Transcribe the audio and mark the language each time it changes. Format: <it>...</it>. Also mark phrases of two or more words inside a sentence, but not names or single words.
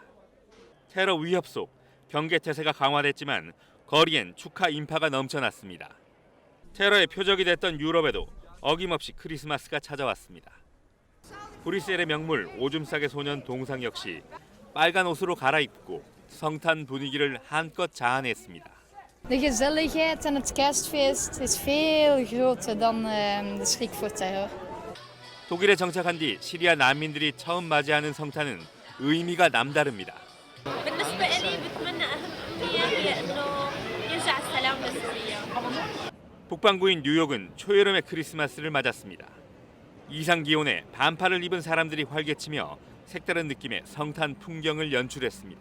<ko>테러 위협 속 경계태세가 강화됐지만 거리엔 축하 인파가 넘쳐났습니다. 테러의 표적이 됐던 유럽에도 어김없이 크리스마스가 찾아왔습니다. 브뤼셀의 명물 오줌 싸개 소년 동상 역시 빨간 옷으로 갈아입고 성탄 분위기를 한껏 자아냈습니다.</ko> <nl>De gezelligheid en het kerstfeest is veel groter dan de schrik voor terror.</nl> <ko>독일에 정착한 뒤 시리아 난민들이 처음 맞이하는 성탄은 의미가 남다릅니다. 북반구인 뉴욕은 초여름의 크리스마스를 맞았습니다. 이상 기온에 반팔을 입은 사람들이 활개치며 색다른 느낌의 성탄 풍경을 연출했습니다.</ko>